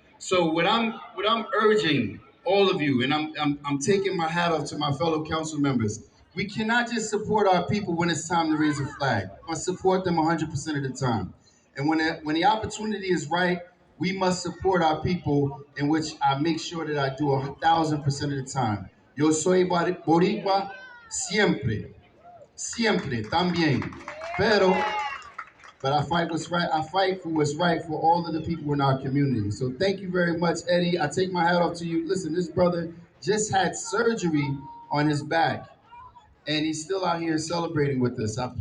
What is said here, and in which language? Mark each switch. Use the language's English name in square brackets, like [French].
[English] So what I'm urging all of you, and I'm taking my hat off to my fellow council members. We cannot just support our people when it's time to raise a flag. I support them 100% of the time. And when the opportunity is right, we must support our people, in which I make sure that I do 1,000% of the time. [Spanish] Yo soy boricua siempre, siempre, también. [English] But I fight what's right. I fight for what's right for all of the people in our community. So thank you very much, Eddie. I take my hat off to you. Listen, this brother just had surgery on his back, and he's still out here celebrating with us.